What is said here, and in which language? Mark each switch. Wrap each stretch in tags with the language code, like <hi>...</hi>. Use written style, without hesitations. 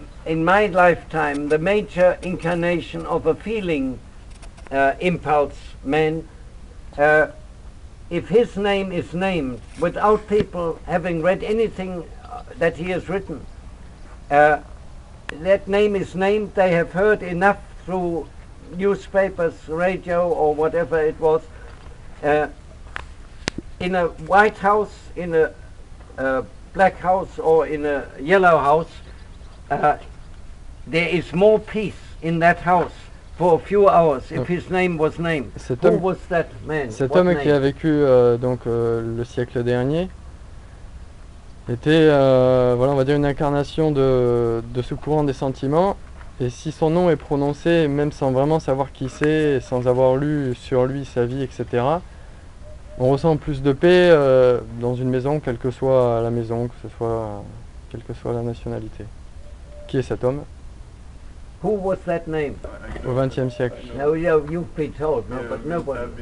<en>in my lifetime, the major incarnation of a feeling impulse man, if his name is named without people having read anything that he has written, that name is named, they have heard enough through newspapers, radio or whatever it was, in a white house, in a black house or in a yellow house, there is more peace in that house for a few hours if his name was named. Who was that man?</en> <fr>Cet</fr> <en>What</en> <fr>homme</fr> <en>name?</en> <fr>qui a vécu le siècle dernier était, voilà, on va dire une incarnation de ce courant des sentiments. Et si son nom est prononcé, même sans vraiment savoir qui c'est, sans avoir lu sur lui sa vie, etc., on ressent plus de paix dans une maison, quelle que soit la maison, quelle que soit la nationalité. Qui est cet homme</fr> <en>Who was that name?</en> <fr>au XXe siècle?</fr> <en>No, you've been told, no, but nobody.</en>